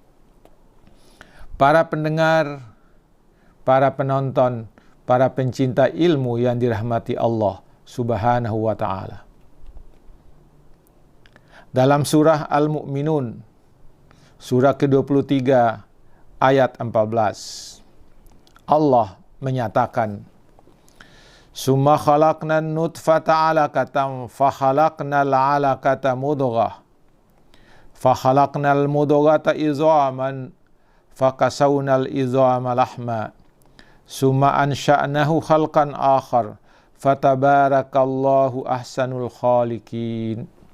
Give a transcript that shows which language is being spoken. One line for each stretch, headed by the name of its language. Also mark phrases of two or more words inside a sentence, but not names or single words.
Indonesian: Para pendengar, para penonton, para pencinta ilmu yang dirahmati Allah
Arabic: سبحانه وتعالى.
Indonesian: Dalam surah Al-Mu'minun, surah ke-23 ayat 14. Allah menyatakan,
Arabic: "ثم خلقنا نطفة علقة فخلقنا العلقة مضغة فخلقنا المضغة عظاما فكسونا العظام لحما ثم أنشأناه خلقا آخر فتبارك الله أحسن الخالقين."